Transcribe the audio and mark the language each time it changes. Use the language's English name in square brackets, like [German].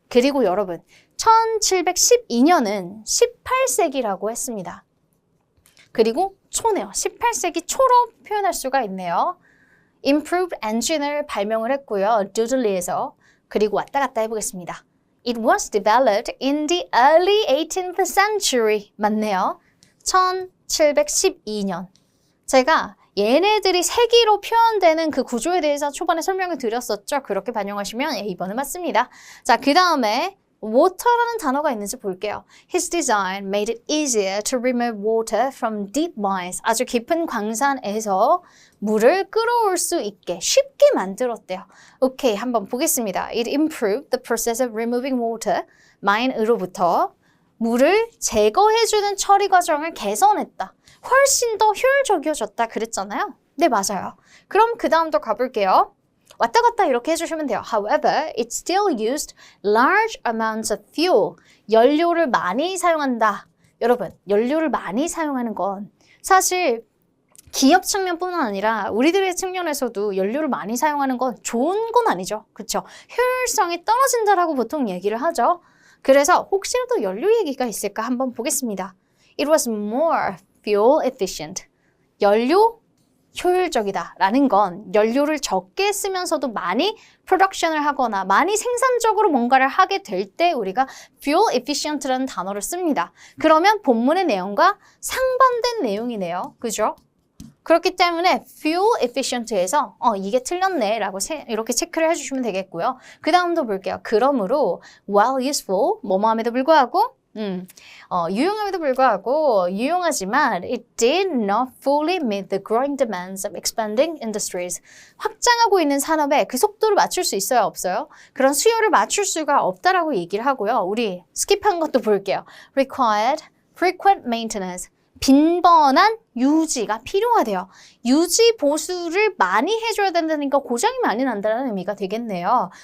[Korean] 그리고 여러분, 1712년은 18세기라고 했습니다. 그리고 초네요. 18세기 초로 표현할 수가 있네요. Improved Engine을 발명을 했고요. 두들리에서. 그리고 왔다 갔다 해보겠습니다. [English] It was developed in the early 18th century. [Korean] 맞네요. 1712년. 제가 얘네들이 세기로 표현되는 그 구조에 대해서 초반에 설명을 드렸었죠. 그렇게 반영하시면 A번은 맞습니다. 자, 그 다음에 water라는 단어가 있는지 볼게요. [English] His design made it easier to remove water from deep mines. [Korean] 아주 깊은 광산에서 물을 끌어올 수 있게 쉽게 만들었대요. 오케이, 한번 보겠습니다. [English] It improved the process of removing water. [Korean] mine으로부터 물을 제거해주는 처리 과정을 개선했다. 훨씬 더 효율적이어졌다 그랬잖아요. 네, 맞아요. 그럼 그 다음도 가볼게요. 왔다 갔다 이렇게 해주시면 돼요. [English] However, it still used large amounts of fuel. [Korean] 연료를 많이 사용한다. 여러분, 연료를 많이 사용하는 건 사실 기업 측면뿐만 아니라 우리들의 측면에서도 연료를 많이 사용하는 건 좋은 건 아니죠. 그렇죠? 효율성이 떨어진다라고 보통 얘기를 하죠. 그래서 혹시라도 연료 얘기가 있을까 한번 보겠습니다. [English] It was more fuel efficient. [Korean] 연료 효율적이다 라는 건 연료를 적게 쓰면서도 많이 프로덕션을 하거나 많이 생산적으로 뭔가를 하게 될 때 우리가 fuel efficient라는 단어를 씁니다. 그러면 본문의 내용과 상반된 내용이네요. 그죠? 그렇기 때문에 fuel efficient에서 이게 틀렸네 라고 이렇게 체크를 해주시면 되겠고요. 그 다음도 볼게요. 그러므로 [English] while useful, [Korean] 뭐뭐함에도 불구하고 유용함에도 불구하고 유용하지만 [English] it did not fully meet the growing demands of expanding industries. [Korean] 확장하고 있는 산업에 그 속도를 맞출 수 있어요? 없어요? 그런 수요를 맞출 수가 없다라고 얘기를 하고요. 우리 스킵한 것도 볼게요. [English] required frequent maintenance. [Korean] 빈번한 유지가 필요하대요. 유지 보수를 많이 해줘야 된다니까 고장이 많이 난다는 의미가 되겠네요.